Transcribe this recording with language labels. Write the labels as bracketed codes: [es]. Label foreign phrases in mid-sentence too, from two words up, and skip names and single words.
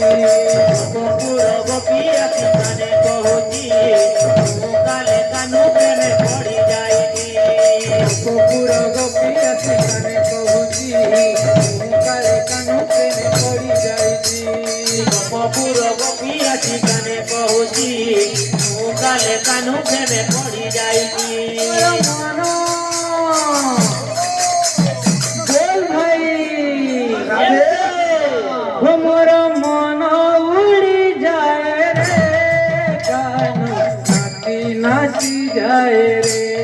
[or] ଗୋପପୁର ଗୋପୀ ଆସି କାନେ କହୁଛି ମୁଁ କାଳେ କାହ୍ନୁ ପ୍ରେମେ ପଡ଼ି ଯାଇଛି ଗୋପପୁର ଗୋପୀ ଆସି କାନେ କହୁଛି ମୁଁ କାଳେ କାହ୍ନୁ ପ୍ରେମେ ପଡ଼ି ଯାଇଛି ଗୋପପୁର ଗୋପୀ ଆସି କାନେ କହୁଛି ମୁଁ କାଳେ କାହ୍ନୁ ପ୍ରେମେ ପଡ଼ି ଯାଇଛି [hi] हमारा मन उड़ी जाए रे कानो नाची नाची जाए रे